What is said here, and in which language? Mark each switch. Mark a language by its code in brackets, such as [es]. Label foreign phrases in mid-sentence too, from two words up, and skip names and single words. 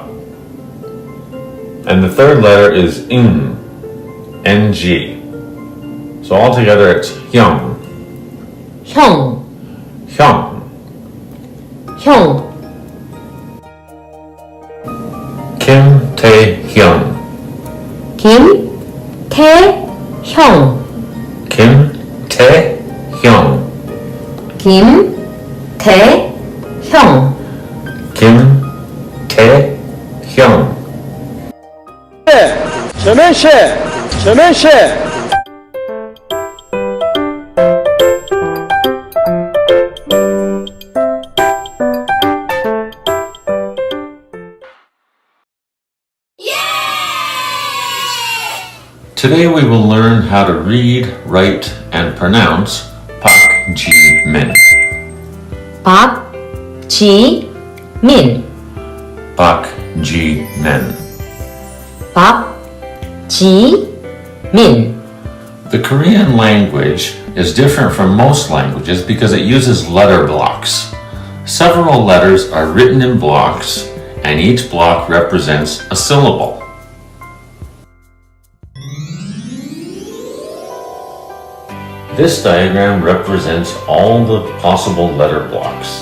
[en] And the third letter is Ng, N-G. So altogether it's Hyung. Hyung. Hyung. Hyung. Kim Tae-hyun. Kim Tae-hyun. Kim Tae-hyun. Kim Tae-hyun. Kim Tae-hyun. [ko] 전면시. [en] Today we will learn how to read, write, and pronounce Park Ji-min. Park Ji-min. Park Ji-min. Park Ji-min. The Korean language is different from most languages because it uses letter blocks. Several letters are written in blocks, and each block represents a syllable. This diagram represents all the possible letter blocks.